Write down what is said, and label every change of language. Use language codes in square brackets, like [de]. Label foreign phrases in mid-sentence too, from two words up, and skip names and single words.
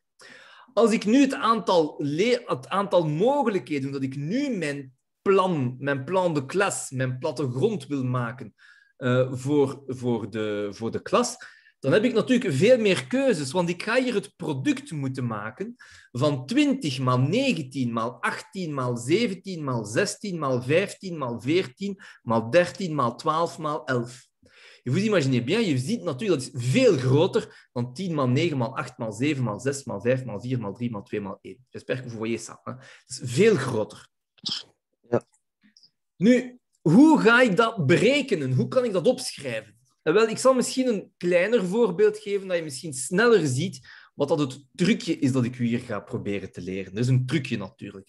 [nl] Als ik nu het aantal mogelijkheden, dat ik nu mijn plan de klas, mijn plattegrond wil maken voor de klas, dan heb ik natuurlijk veel meer keuzes, want ik ga hier het product moeten maken van 20 maal 19 maal 18 maal 17 maal 16 maal 15 maal 14 maal 13 maal 12 maal 11. [fr] Je vous imaginez bien, [nl] je ziet natuurlijk dat is veel groter dan 10 maal 9 maal 8 maal 7 maal 6 maal 5 maal 4 maal 3 maal 2 maal 1. [fr] J'espère que vous voyez ça. [nl] Hè? Dat is veel groter. Ja. Nu, hoe ga ik dat berekenen? Hoe kan ik dat opschrijven? Wel, ik zal misschien een kleiner voorbeeld geven, dat je misschien sneller ziet wat dat het trucje is dat ik u hier ga proberen te leren. Dat is een trucje natuurlijk.